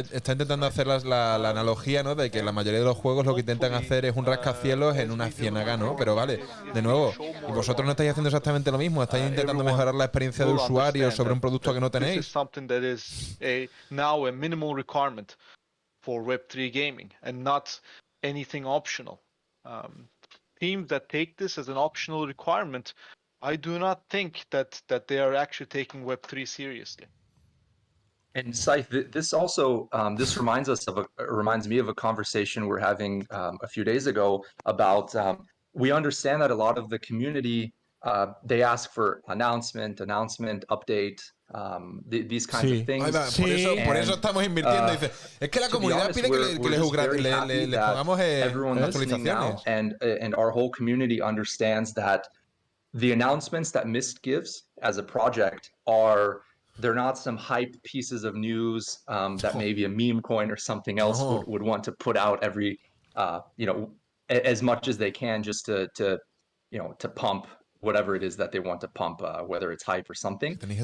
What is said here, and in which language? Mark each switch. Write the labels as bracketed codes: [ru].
[es] Está intentando hacer la analogía, ¿no? De que la mayoría de los juegos lo que intentan hacer es un rascacielos en una ciénaga, ¿no? Pero vale, de nuevo, y vosotros no estáis haciendo exactamente lo mismo, estáis intentando mejorar la experiencia de usuario sobre un producto que no tenéis. [en] This is something that is now a minimal requirement for Web3 gaming and not anything optional. Teams that take this as an optional requirement, I do not think that they are actually taking Web3 seriously. And Scythe, this also this reminds me of a conversation we're having a few days ago about we understand that a lot of the community, they ask for announcement, update, these kinds of things. [es] Por eso estamos invirtiendo. Dice, es que la comunidad pide que les pongamos actualizaciones. [en] And our whole community understands that the announcements that Myst gives as a project they're not some hype pieces of news that maybe a meme coin or something else would want to put out every, as much as they can just to pump whatever it is that they want to pump, whether it's hype or something.